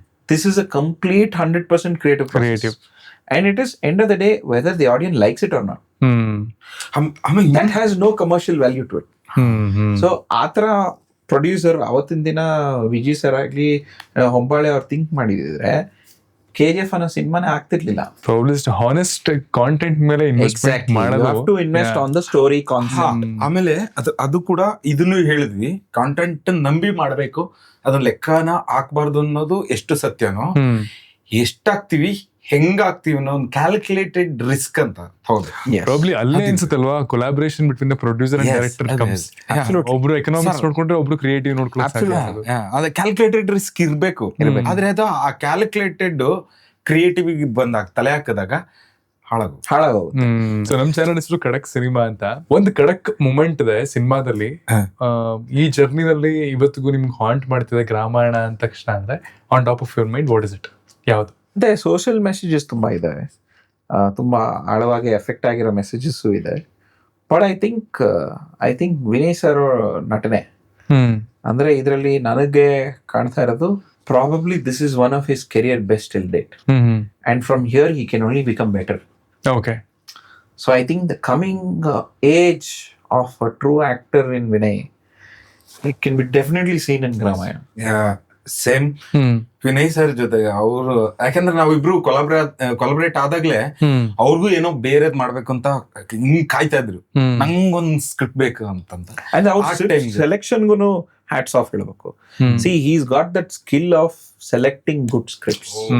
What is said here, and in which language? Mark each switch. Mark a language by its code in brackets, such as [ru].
[en] This is a complete 100% creative process. And it is end of the day whether the audience likes it or not. I mean that has no commercial value to it. [kn] So ಆತರ producer ಅವತ್ತಿನ ದಿನ Vijay sir ಆಗ್ಲಿ ಹೊಂಬಾಳೆ ಅವ್ರು think ಮಾಡಿದ್ರೆ KGF ಅನ್ನೋ ಸಿನಿಮಾನೇ ಆಗ್ತಿರ್ಲಿಲ್ಲ. Honest content ಮೇಲೆ investment ಮಾಡೋದು. [en] You have to invest on the story concept. [kn] ಆಮೇಲೆ ಅದು ಕೂಡ ಇದನ್ನು ಹೇಳಿದ್ವಿ, ಕಾಂಟೆಂಟ್ ನಂಬಿ ಮಾಡಬೇಕು, ಅದನ್ನ ಲೆಕ್ಕನ ಹಾಕ್ಬಾರ್ದು ಅನ್ನೋದು ಎಷ್ಟು ಸತ್ಯನೋ, ಎಷ್ಟಾಗ್ತಿವಿ ಹೆಂಗಾಗ್ತಿವಿ ಅನ್ನೋ ಒಂದು ಕ್ಯಾಲ್ಕುಲೇಟೆಡ್ ರಿಸ್ಕ್ ಅಂತ. ಹೌದು, [en] probably [kn] ಅಲ್ಲೇ ಅನ್ಸುತ್ತಲ್ವಾ [en] Collaboration between the producer and director comes. [kn] ಒಬ್ರು ಎಕನಾಮಿಕ್ಸ್ ನೋಡ್ಕೊಂಡ್ರೆ ಒಬ್ರು ಕ್ರಿಯೇಟಿವ್ ನೋಡ್ಕೊಳ್ಳೋದು. ಅದೇ ಕ್ಯಾಲ್ಕುಲೇಟೆಡ್ ರಿಸ್ಕ್ ಇರ್ಬೇಕು. ಆದ್ರೆ ಅದು ಆ ಕ್ಯಾಲ್ಕುಲೇಟೆಡ್ ಕ್ರಿಯೇಟಿವ್ ಬಂದಾಗ ತಲೆ ಹಾಕಿದಾಗ ಹಾಳಾಗೋದು. ಸೊ ನಮ್ ಚಾನಲ್ ಹೆಸರು ಖಡಕ್ ಸಿನಿಮಾ ಅಂತ. ಒಂದು ಖಡಕ್ ಮೂಮೆಂಟ್ ಇದೆ ಸಿನಿಮಾದಲ್ಲಿ. ಈ ಜರ್ನಿನಲ್ಲಿ ಇವತ್ತಿಗೂ ನಿಮ್ಗೆ ಹಾಂಟ್ ಮಾಡ್ತಿದೆ ರಾಮಾಯಣ ಅಂದ ತಕ್ಷಣ ಅಂದ್ರೆ [en] On top of your mind what is it? [kn] ಯಾವುದು? ಅದೇ ಸೋಷಿಯಲ್ ಮೆಸೇಜಸ್ ತುಂಬಾ ಇದಾವೆ, ತುಂಬಾ ಆಳವಾಗಿ ಎಫೆಕ್ಟ್ ಆಗಿರೋ ಮೆಸೇಜಸ್ ಇದೆ. [en] but I think Vinay sir [kn] ನಟನೆ ಅಂದ್ರೆ ಇದರಲ್ಲಿ ನನಗೆ ಕಾಣ್ತಾ ಇರೋದು [en] Probably this is one of his career best till date. And from here he can only become better. Okay. So I think the coming age of a true actor in Vinay, it can be definitely seen in Ramayana. [kn] Same Vinay sir ಜೊತೆಗೆ ಅವರು, ಯಾಕಂದ್ರೆ ನಾವಿಬ್ರು collaborate ಆದಾಗ್ಲೇ ಅವ್ರಿಗೂ ಏನೋ ಬೇರೆದ್ ಮಾಡ್ಬೇಕು ಅಂತ ಹಿಂಗ್ ಕಾಯ್ತಾ ಇದ್ರು, ನಂಗೊಂದ್ ಸ್ಕ್ರಿಪ್ಟ್ ಬೇಕು ಅಂತಂತ. ಸೆಲೆಕ್ಷನ್ಗೂ ಹ್ಯಾಟ್ಸ್ ಆಫ್ ಹೇಳ್ಬೇಕು. [en] See he's got that skill of selecting good scripts.